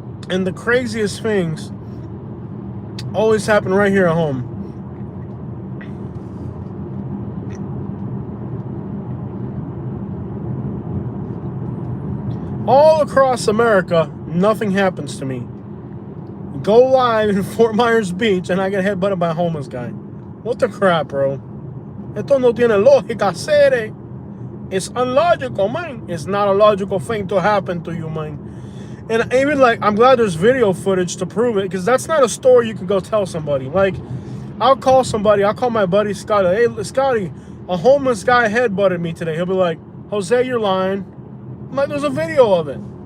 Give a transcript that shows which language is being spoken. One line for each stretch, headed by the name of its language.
English: And the craziest things always happen right here at home. All across America, nothing happens to me. Go live in Fort Myers Beach and I get headbutted by a homeless guy. What the crap, bro?
Spanish: Esto no tiene lógica, sere.
English: It's unlogical, man. It's not a logical thing to happen to you, man. And even like, I'm glad there's video footage to prove it, because that's not a story you can go tell somebody. Like, I'll call my buddy Scotty. Hey, Scotty, a homeless guy headbutted me today. He'll be like, Jose, you're lying. I'm like, there's a video of it.